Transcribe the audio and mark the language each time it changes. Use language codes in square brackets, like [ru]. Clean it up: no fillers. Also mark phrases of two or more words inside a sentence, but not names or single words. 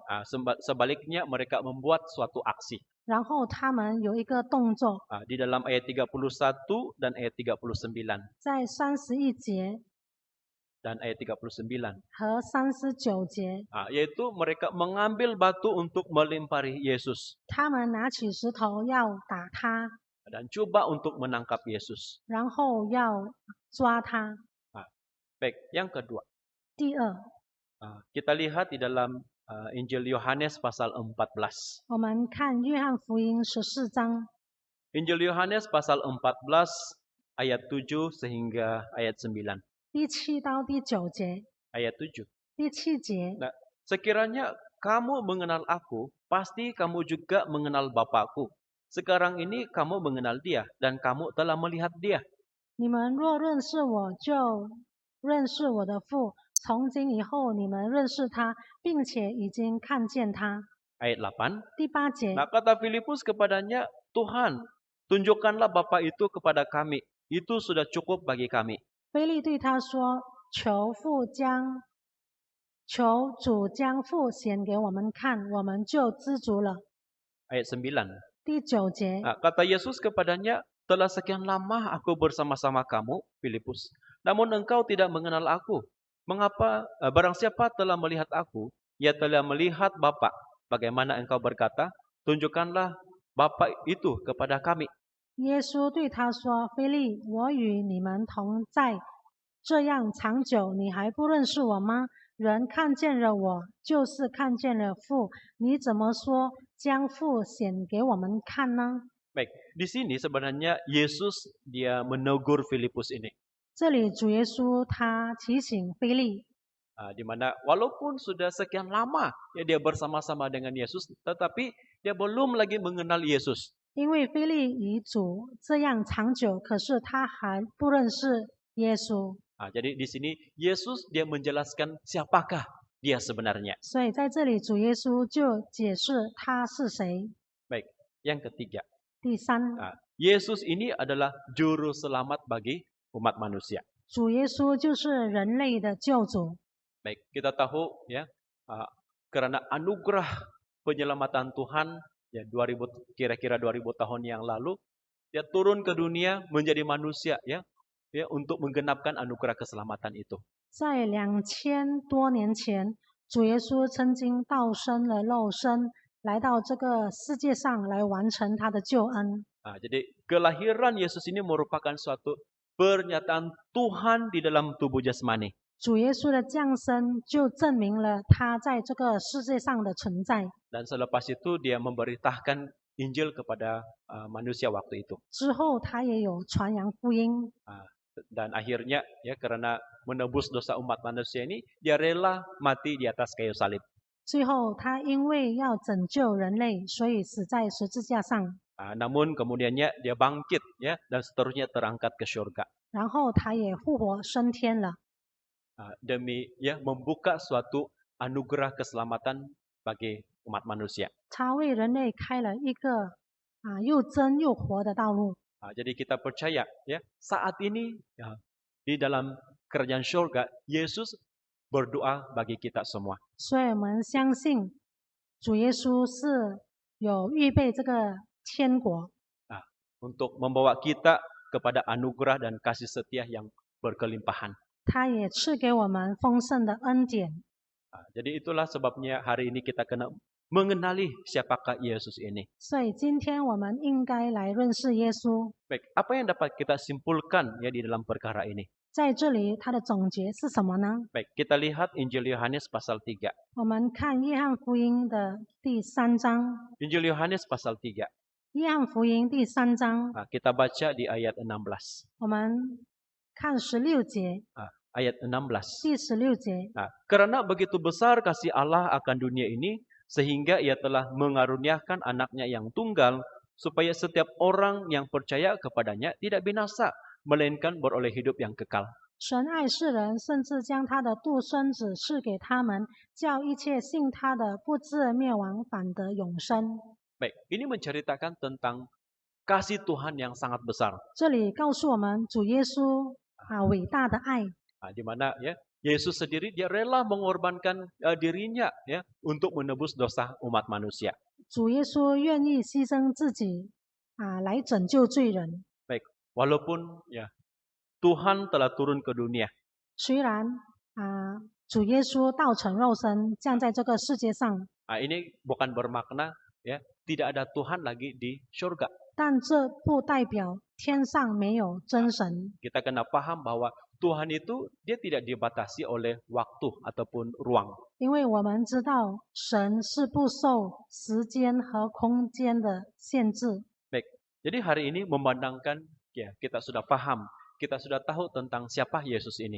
[ms] Sebaliknya mereka membuat suatu aksi. [zh] 然后他们有一个动作， [ms] Di dalam ayat 31 dan ayat 39. [zh] 在31节 [ms] Dan ayat 39. [zh] 和39节， [ms] Yaitu mereka mengambil batu untuk melempari Yesus. [zh] 他们拿起石头要打他， [ms] Dan coba untuk menangkap Yesus. [zh] 然后要抓他。 [ms] Baik, yang kedua. [zh] 第二， [ms] Kita lihat di dalam Injil Yohanes pasal 14. [zh] 我们看约翰福音14章， [ms] Injil Yohanes pasal 14 ayat 7 sehingga ayat 9. [zh] 第7到第9节。 [ms] Ayat 7. [zh] 第7节， [ms] Nah, sekiranya kamu mengenal aku, pasti kamu juga mengenal Bapakku. Sekarang ini kamu mengenal dia dan kamu telah melihat dia. [zh] 你们若认识我，就认识我的父。从今以后，你们认识他，并且已经看见他。 [ms] Ayat 8. [zh] 第8节， [ms] Nah, kata Filipus kepadanya, Tuhan, tunjukkanlah Bapa itu kepada kami. Itu sudah cukup bagi kami. [zh] 腓利对他说：“求主将父显给我们看，我们就知足了。” [ms] Ayat 9. [zh] 第9节， [ms] Kata Yesus kepadanya, telah sekian lama aku bersama-sama kamu, Filipus. Namun engkau tidak mengenal aku. Mengapa barang siapa telah melihat aku, ia telah melihat Bapa. Bagaimana engkau berkata, tunjukkanlah Bapa itu kepada kami. [zh] 耶稣对他说：“腓利，我与你们同在这样长久，你还不认识我吗？人看见了我，就是看见了父。你怎么说将父显给我们看呢？” [ms] Baik, di sini sebenarnya Yesus dia menegur Filipus ini. [zh] 这里主耶稣他提醒腓利， [ms] Di mana walaupun sudah sekian lama ya dia bersama-sama dengan Yesus, tetapi dia belum lagi mengenal Yesus. [zh] 因为腓利与主这样长久，可是他还不认识耶稣， [ms] Jadi di sini Yesus dia menjelaskan siapakah dia sebenarnya. [zh] 所以在这里主耶稣就解释他是谁。 [ms] Baik, yang ketiga. [zh] 第三， [ms] Yesus ini adalah juru selamat bagi umat manusia. [zh] 主耶稣就是人类的救主。 [ms] Baik, kita tahu ya, karena anugerah penyelamatan Tuhan ya kira-kira 2000 tahun yang lalu dia turun ke dunia menjadi manusia ya untuk menggenapkan anugerah keselamatan itu. [zh] 在2000多年前，主耶稣曾经道生了肉身，来到这个世界上来完成他的救恩。 [ms] Jadi kelahiran Yesus ini merupakan suatu pernyataan Tuhan di dalam tubuh jasmani. [zh] 主耶稣的降生就证明了他在这个世界上的存在。 [ms] Dan selepas itu dia memberitakan Injil kepada manusia waktu itu. [zh] 之后，他也有传扬福音。 [ms] Dan akhirnya ya karena menebus dosa umat manusia ini dia rela mati di atas kayu salib. [zh] 最后，他因为要拯救人类，所以死在十字架上。 [ms] Namun kemudiannya dia bangkit ya dan seterusnya terangkat ke surga. [zh] 然后，他也复活升天了。 [ms] Demi ya membuka suatu anugerah keselamatan bagi umat manusia. [zh] 他为人类开了一个又真又活的道路。 [ms] Jadi kita percaya ya saat ini ya, di dalam kerajaan surga Yesus berdoa bagi kita semua. [zh] 所以我们相信主耶稣是有预备这个天国， [ms] Untuk membawa kita kepada anugerah dan kasih setia yang berkelimpahan. [zh] 他也赐给我们丰盛的恩典。 [ms] Jadi itulah sebabnya hari ini kita kena mengenali siapakah Yesus ini. [zh] 所以今天我们应该来认识耶稣。 [ms] Baik, apa yang dapat kita simpulkan ya di dalam perkara ini? [zh] 在这里，他的总结是什么呢？ [ms] Baik, kita lihat Injil Yohanes pasal 3. [zh] 我们看约翰福音的第3章。 [ms] Injil Yohanes pasal 3. [zh] 约翰福音第3章， [ms] Kita baca di ayat 16. [zh] 我们看16节， [ms] Ayat 16. [zh] 第16节。 [ms] Karena begitu besar kasih Allah akan dunia ini, sehingga ia telah mengaruniakan anaknya yang tunggal, supaya setiap orang yang percaya kepadanya tidak binasa, melainkan beroleh hidup yang kekal. [zh] 神爱世人，甚至将他的独生子赐给他们，叫一切信他的不至灭亡，反得永生。 [ms] Baik, ini menceritakan tentang kasih Tuhan yang sangat besar. [zh] 这里告诉我们主耶稣伟大的爱， [ms] Di mana ya Yesus sendiri dia rela mengorbankan dirinya ya untuk menebus dosa umat manusia. [zh] 主耶稣愿意牺牲自己来拯救罪人。 [ms] Baik, walaupun ya Tuhan telah turun ke dunia. [zh] 虽然主耶稣道成肉身降在这个世界上， [ms] Ini bukan bermakna ya tidak ada Tuhan lagi di surga. [zh] 但这不代表天上没有真神。 [ms] Kita kena paham bahwa Tuhan itu dia tidak dibatasi oleh waktu ataupun ruang. [zh] 因为我们知道神是不受时间和空间的限制。 [ms] Baik, jadi hari ini memandangkan ya kita sudah paham, kita sudah tahu tentang siapa Yesus ini.